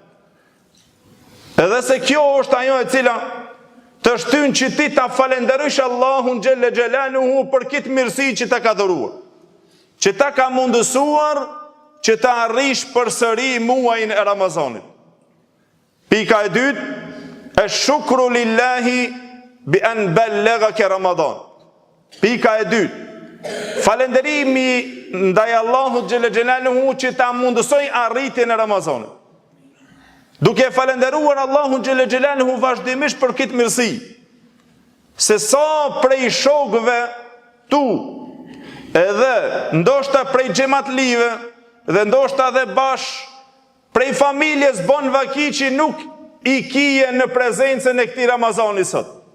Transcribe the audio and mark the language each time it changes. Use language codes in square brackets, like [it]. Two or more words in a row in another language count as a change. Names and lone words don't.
[sq] Edhe se kjo është ajo e cila të shtyn që ti ta falenderojsh Allahun [ar] جل جلاله [sq] për këtë mirësi që ta ka dhuruar, që ta ka mundësuar që ta arrish përsëri muajin e Ramazanit. Pika e dytë, e [ar] شكر لله بأن بلغك رمضان. [sq] Pika e dytë, falenderimi ndaj Allahut [ar] جل جلاله [sq] që ta mundësoi arritjen e Ramazanit. Duke falenderuar Allahun [ar] جل جلاله [sq] vazhdimisht për këtë mirësi, se sa prej shokëve tu, edhe ndoshta prej xhamatlive, dhe ndoshta dhe prej familjes bon vaki që nuk i kije në prezencën e këtij Ramazani sot.